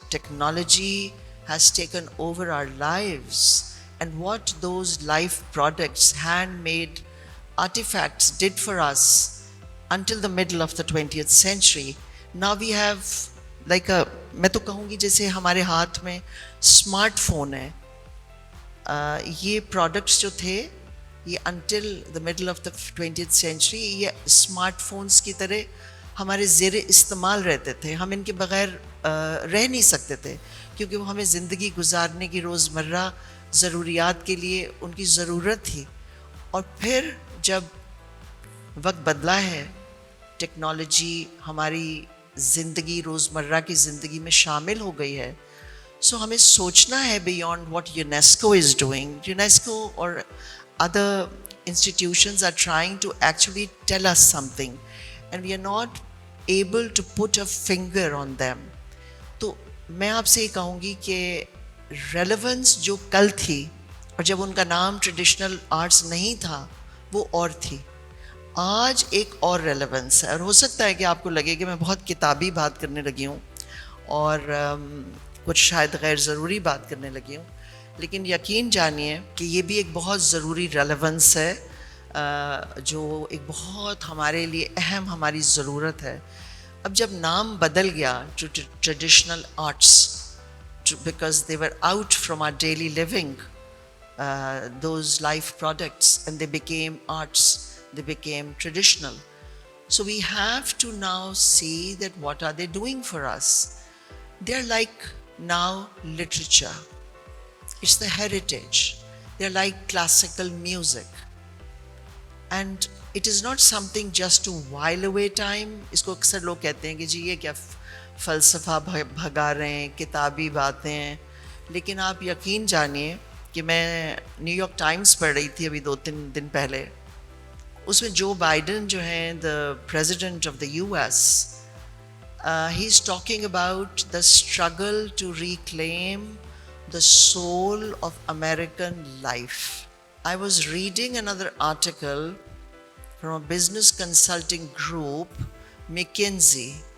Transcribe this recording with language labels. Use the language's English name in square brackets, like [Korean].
[English] Technology has taken over our lives, and what those life products, handmade artifacts did for us until the middle of the 20th century, now we have like a, [Hindi] मैं तो कहूँगी जैसे हमारे हाथ में smartphone है. ये products जो थे ये [English] until the middle of the 20th century [Hindi] ये स्मार्टफोन्स की तरह हमारे ज़ेरे इस्तेमाल रहते थे. हम इनके बग़ैर रह नहीं सकते थे, क्योंकि वो हमें ज़िंदगी गुजारने की रोज़मर्रा ज़रूरियात के लिए उनकी ज़रूरत थी. और फिर जब वक्त बदला है, टेक्नोलॉजी हमारी ज़िंदगी, रोज़मर्रा की ज़िंदगी में शामिल हो गई है, सो हमें सोचना है [English] Beyond what UNESCO is doing. UNESCO और other institutions are trying to actually tell us something, and we are not able to put a finger on them. [Hindi] तो मैं आपसे ये कहूँगी कि relevance जो कल थी और जब उनका नाम ट्रेडिशनल आर्ट्स नहीं था वो और थी, आज एक और relevance है. और हो सकता है कि आपको लगे कि मैं बहुत किताबी बात करने लगी हूँ और कुछ शायद गैर ज़रूरी बात करने लगी हूँ, लेकिन यकीन जानिए कि ये भी एक बहुत ज़रूरी रेलेवेंस है, जो एक बहुत हमारे लिए अहम हमारी ज़रूरत है. अब जब नाम बदल गया [English] To traditional arts, because they were out from our daily living, those life products, and they became arts, they became traditional. So we have to now see that what are they doing for us. They're like now literature. It's the heritage. They're like classical music. And it is not something just to while away time. [Hindi] इसको अक्सर लोग कहते हैं कि जी ये क्या फ़लसफ़ा भगा रहे हैं, किताबी बातें हैं. लेकिन आप यकीन जानिए कि मैं न्यूयॉर्क टाइम्स पढ़ रही थी अभी 2-3 दिन पहले. उसमें जो बाइडन जो हैं, [English] the president of the US, he's talking about the struggle to reclaim the soul of American life. I was reading another article from a business consulting group, McKinsey.